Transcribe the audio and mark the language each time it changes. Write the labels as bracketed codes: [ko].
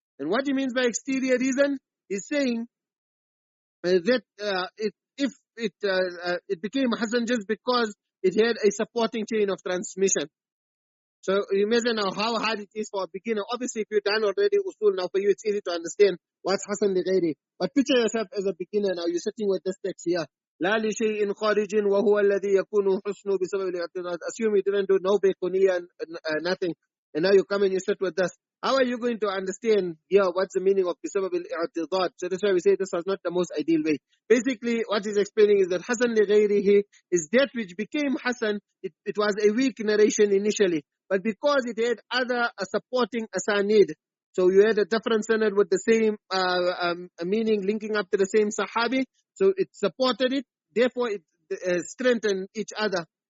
[en] And what he means by exterior reason, he's saying that if it became Hasan just because it had a supporting chain of transmission. So you imagine now how hard it is for a beginner. Obviously, if you've done already usul, now for you it's easy to understand what's Hasan li-ghayri. But picture yourself as a beginner now. You're sitting with this text here. [ar] لا لشيء خارج وهو الذي يكون حسنه بسبب الاعتضاد. [en] Assume you didn't do no bayquniyya and nothing, and now you come and you sit with this. How are you going to understand here what's the meaning of [ar] بسبب الاعتضاد? [en] So that's why we say this was not the most ideal way. Basically, what he's explaining is that Hasan li-ghayrihi is that which became Hasan. It was a weak narration initially, but because it had other supporting asanid, so you had a different sanad with the same meaning linking up to the same sahabi, so it supported it, therefore it strengthened each other.